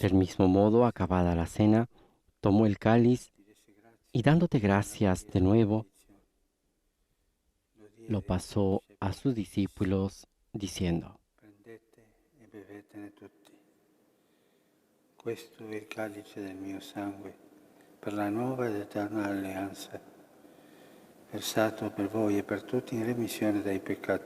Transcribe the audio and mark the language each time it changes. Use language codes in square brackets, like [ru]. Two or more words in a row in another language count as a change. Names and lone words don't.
[es] Del mismo modo, acabada la cena, tomó el cáliz [it] ti desse grazie [es] y dándote [it] e nella [es] gracias de [it] preghiera di [es] nuevo, [it] benedizione lo [es] lo [it] diede ai suoi [es] pasó a sus [it] discepoli e disse: [es] discípulos, diciendo: [it] prendete e bevetene tutti. Questo è il calice del mio sangue, per la nuova ed eterna alleanza, versato per voi e per tutti in remissione dei peccati.